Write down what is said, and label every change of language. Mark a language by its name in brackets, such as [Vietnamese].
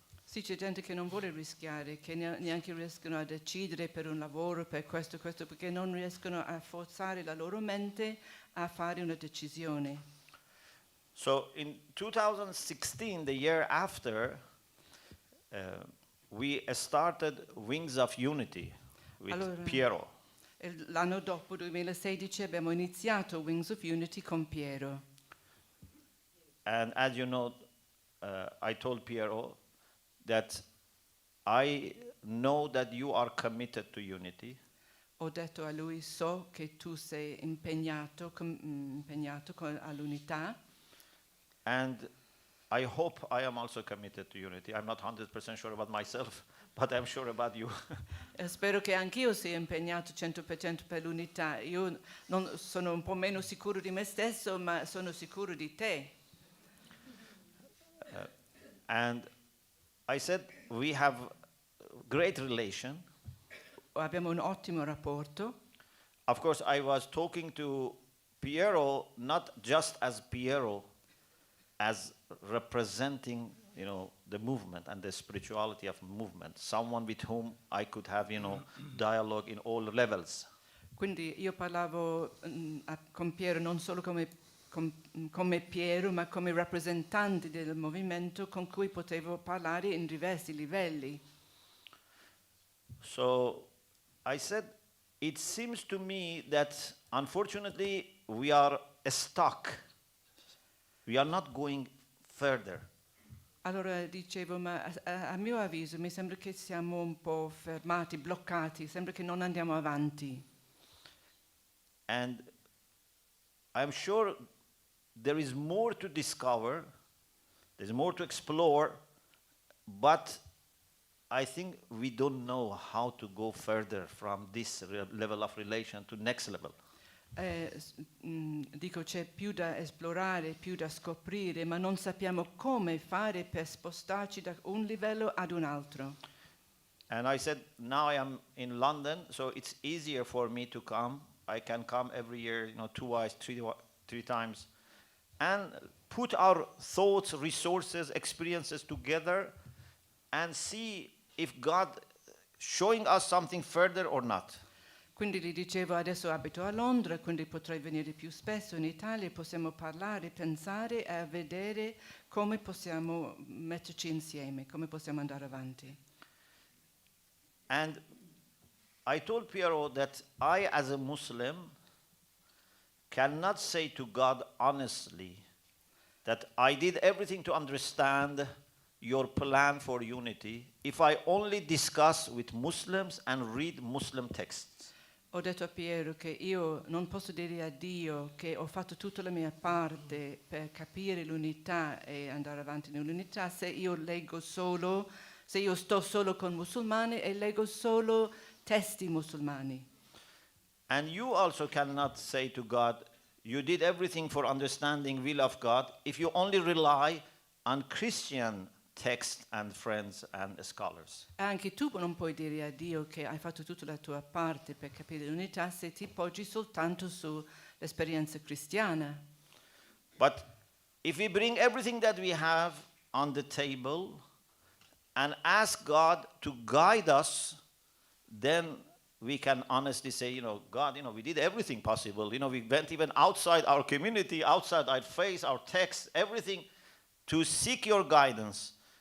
[Italian] Sì, c'è gente che non vuole rischiare, che neanche riescono a decidere per un lavoro, per questo, perché non riescono a forzare la loro mente a fare una decisione. [English] So in 2016, the year after, we started Wings of Unity with [Italian] Allora, Piero. L'anno dopo, 2016, abbiamo iniziato Wings of Unity con Piero. [English] And as you know, I told Piero that I know that you are committed to unity. [Italian] Ho detto a lui, so che tu sei impegnato all'unità. [English] And I hope I am also committed to unity. I'm not 100% sure about myself, but I'm sure about you. [Italian] Spero che anch'io sia impegnato 100% per l'unità. Io sono un po' meno sicuro di me stesso, ma sono sicuro di te. [English] And I said, we have great relation. [Italian] Abbiamo un ottimo rapporto. [English] Of course, I was talking to Piero not just as Piero, as representing, the movement and the spirituality of movement, someone with whom I could have, dialogue in all levels. [Italian] Quindi io parlavo con Piero non solo come Piero, ma come rappresentante del movimento con cui potevo parlare in diversi livelli. [English] So I said, it seems to me that unfortunately we are stuck. We are not going further. [Italian] Allora dicevo, ma a mio avviso mi sembra che siamo un po' fermati, bloccati, sembra che non andiamo avanti. [English] And I'm sure there is more to discover, there's more to explore, but I think we don't know how to go further from this level of relation to next level. [Italian] Dico, c'è più da esplorare, più da scoprire, ma non sappiamo come fare per spostarci da un livello ad un altro. [English] And I said, now I am in London, so it's easier for me to come. I can come every year, twice, three times, and put our thoughts, resources, experiences together and see if God showing us something further or not. [Italian] Quindi gli dicevo, adesso abito a Londra, quindi potrei venire più spesso in Italia, possiamo parlare, pensare e vedere come possiamo metterci insieme, come possiamo andare avanti. [English] And I told Piero that I, as a Muslim, cannot say to God honestly that I did everything to understand your plan for unity if I only discuss with Muslims and read Muslim texts. [Italian] Ho detto a Piero che io non posso dire a Dio che ho fatto tutta la mia parte per capire l'unità e andare avanti nell'unità se io sto solo con musulmani e leggo solo testi musulmani. [English] And you also cannot say to God, you did everything for understanding will of God if you only rely on Christian texts and friends and scholars. [Italian] Anche tu non puoi dire a Dio che hai fatto tutta la tua parte per capire l'unità se ti poggi soltanto sull'esperienza cristiana. [English] But if we bring everything that we have on the table and ask God to guide us, then we can honestly say, God, we did everything possible. We went even outside our community, outside our faith, our text, everything to seek your guidance.